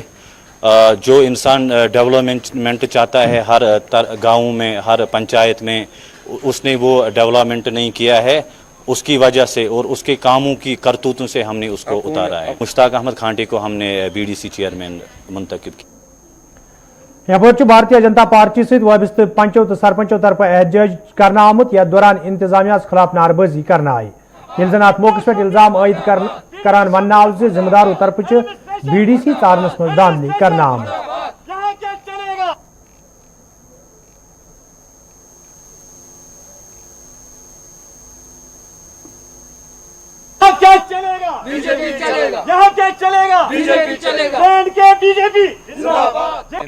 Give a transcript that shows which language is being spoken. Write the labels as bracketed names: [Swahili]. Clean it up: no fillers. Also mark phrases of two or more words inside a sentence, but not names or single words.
[Hindi] जो इंसान डेवलपमेंट चाहता है हर गाँव में हर पंचायत में उसने वो डेवलपमेंट नहीं किया है, उसकी वजह से और उसके कामों की करतूतों से हमने उसको उतारा है। मुश्ताक अहमद खांटे को हमने BDC चेयरमैन मुंतखब किया। [Kashmiri] यह भारतीय जनता पार्टी सहित वाबस्त पंचों तो सरपंचों तरफ एहतजाज करना आमुत यथ दौरान इंतजामिया खिलाफ नारबाजी करना आई ये जन अत मौके पे इल्जाम आयद करान वन आव जिम्मेदारों तरफ BDC चारनस मज धांधली करना आमुत। [Hindi] क्या चलेगा बीजेपी चलेगा, यहाँ क्या चलेगा बीजेपी चलेगा, बैंड के बीजेपी जिंदाबाद।